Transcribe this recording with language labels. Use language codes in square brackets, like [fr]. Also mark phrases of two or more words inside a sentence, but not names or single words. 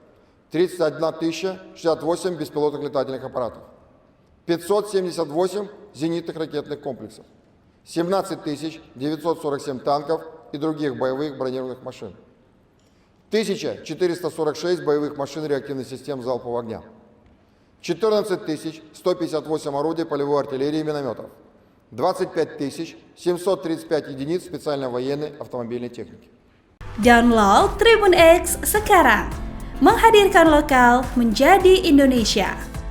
[ru] 31 068 беспилотных летательных аппаратов, 578 зенитных ракетных комплексов, 17 947 танков и других боевых бронированных машин, 1446 боевых машин реактивных систем залпового огня, 14 158 орудий полевой артиллерии и минометов, 25 735 единиц специально-военной автомобильной техники. [id] Download Tribun X sekarang, menghadirkan lokal menjadi Indonesia.